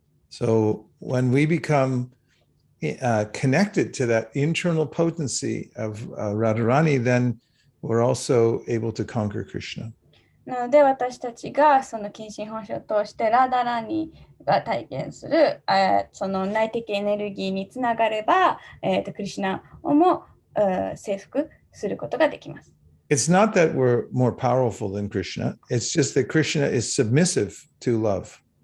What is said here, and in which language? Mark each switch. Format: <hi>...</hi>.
<en>So when we become connected to that internal potency of Radharani, then we're also able to conquer Krishna.</en> <ja>なので私たちがその献身奉仕を通してラダラニが体験するその内的エネルギーにつながれば、クリシュナをも征服することができます。</ja> <en>It's not that we're more powerful than Krishna. It's just that Krishna is submissive to love.</en>